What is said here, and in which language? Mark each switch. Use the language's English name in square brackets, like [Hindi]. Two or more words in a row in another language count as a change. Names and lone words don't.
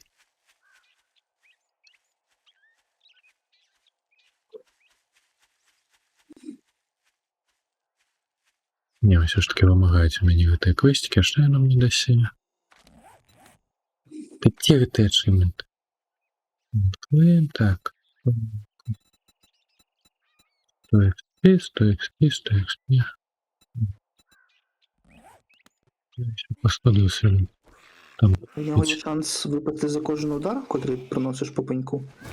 [Belarusian] Не, ўсё ж таки вымагаюць у мяне гэтыя квесцікі, а што яно мне дасі? Ты дзе гэты ачывмент? Так. 100 XP. [Ukrainian] По 100 досвіду. Там. У нього є шанс випити за кожен удар, котрий приносиш по пеньку.